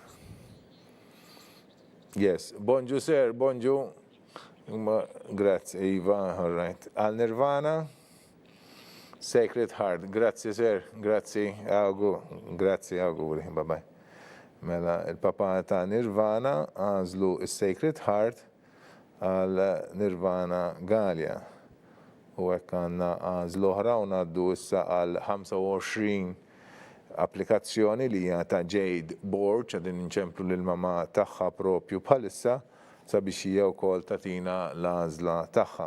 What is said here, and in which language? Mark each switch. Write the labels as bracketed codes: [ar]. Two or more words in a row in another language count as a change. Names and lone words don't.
[mt] Bonġu sir, bonġu. Grazzi, Iva, [en] all right. [mt] Għal Nirvana, Sacred Heart, grazzi sir, grazzi, auguri, bye. Mela, il-papa ta' Nirvana għażlu is-Sacred Heart għal Nirvana Galja. U hekk għandna għażla oħra u ngħaddu issa għal 25 applikazzjoni li hija ta' Jade Borch għadin inċemplu lil mama tagħha propju bħalissa sabiex hija wkoll tatina l-għażla tagħha.